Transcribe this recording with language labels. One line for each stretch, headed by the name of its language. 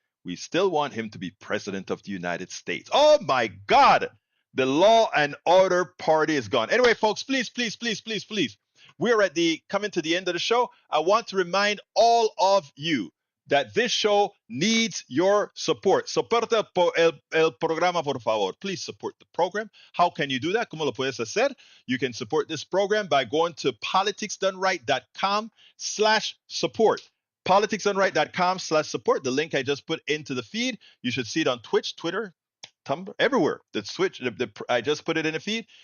English: We still want him to be President of the United States. Oh my God. The law and order party is gone. Anyway, folks, please. We're coming to the end of the show. I want to remind all of you that this show needs your support.
Spanish: Soporta el programa, por favor.
English: Please support the program. How can you do that?
Spanish: ¿Cómo lo puedes hacer?
English: You can support this program by going to politicsdoneright.com/support. politicsdoneright.com/support. The link I just put into the feed. You should see it on Twitch, Twitter, Tumblr, everywhere. I just put it in the feed.